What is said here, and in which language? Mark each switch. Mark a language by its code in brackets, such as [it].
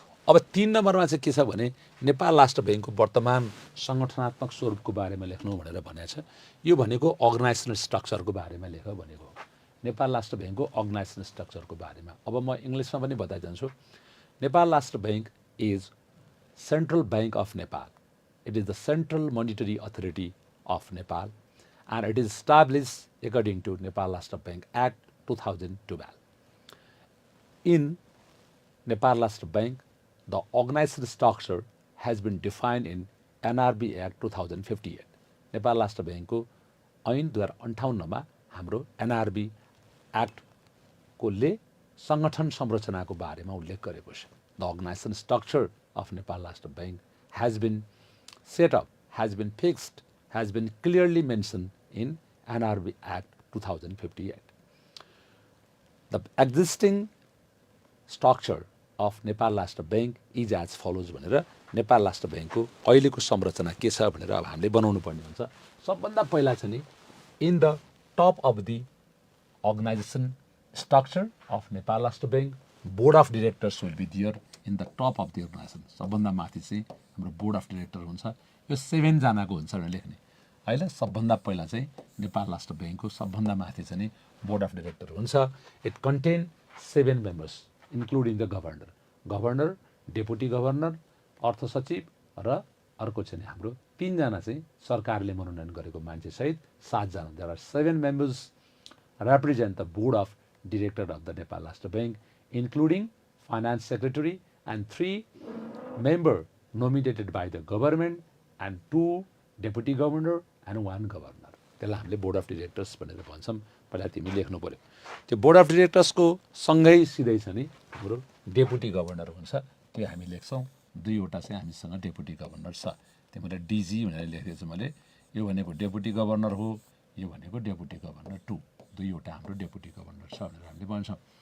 [ne] अब 3 नम्बरमा चाहिँ के छ भने नेपाल राष्ट्र ब्याङ्कको वर्तमान सङ्गठनात्मक स्वरूपको बारेमा लेख्नु भनेर भनेको छ। यो भनेको अर्गनाइजेसनल स्ट्रक्चरको बारेमा लेख भनेको, नेपाल राष्ट्र ब्याङ्कको अर्गनाइजेसनल स्ट्रक्चरको बारेमा। अब म इङ्ग्लिसमा पनि बताइदिन्छु। [en] Nepal Rashtra bank is central bank of Nepal. It is the central monetary authority of Nepal and it is established according to Nepal Rashtra Bank Act 2012. In Nepal Rashtra Bank, the organizational structure has been defined in NRB Act 2058. [ne] Nepal Rashtra Bank को ऐन 2058 मा हाम्रो NRB Act को ले संगठन संरचनाको बारेमा उल्लेख गरेको छ। [en] The organizational structure of Nepal Rashtra Bank has been set up, has been fixed, has been clearly mentioned in NRB Act 2058. The existing structure of Nepal Rashtra Bank is as follows [ne] भनेर नेपाल राष्ट्र ब्याङ्कको अहिलेको संरचना के छ भनेर अब हामीले बनाउनु पर्ने हुन्छ। सबभन्दा पहिला चाहिँ [en] In the top of the organisation structure of Nepal Rashtra bank board of directors will be there in the top of the organisation. [ne] सबभन्दा माथि चाहिँ हाम्रो बोर्ड अफ डिरेक्टर हुन्छ, यो 7 जनाको हुन्छ भनेर लेख्ने होइन। सबभन्दा पहिला चाहिँ नेपाल राष्ट्र ब्याङ्कको सबभन्दा माथि चाहिँ बोर्ड अफ डिरेक्टर हुन्छ। [en] it contain 7 members including the governor, governor, deputy governor, [ne] अर्थ सचिव र अर्को चाहिँ हाम्रो 3 जना चाहिँ सरकारले मनोनयन गरेको मान्छे सहित 7 जना। [en] There are 7 members represent the board of director of the Nepal Rashtra Bank, including finance secretary and 3 members nominated by the government and 2 deputy governor and 1 governor. [ne] त्यसलाई हामीले बोर्ड अफ डिरेक्टर्स भनेर भन्छौँ। पहिला तिमी लेख्नु पर्यो। त्यो बोर्ड अफ डिरेक्टर्सको सँगै सिधै छ नि हाम्रो डेपुटी गभर्नर हुन्छ, त्यो हामी लेख्छौँ। 2 वटा चाहिँ हामीसँग डेपुटी गभर्नर छ। त्यो मैले डिजी भनेर लेखेको छु मैले। यो भनेको डेपुटी गभर्नर हो, यो भनेको डेपुटी गभर्नर 2, 2 वटा हाम्रो डेपुटी गभर्नर छ भनेर हामीले भन्छौँ।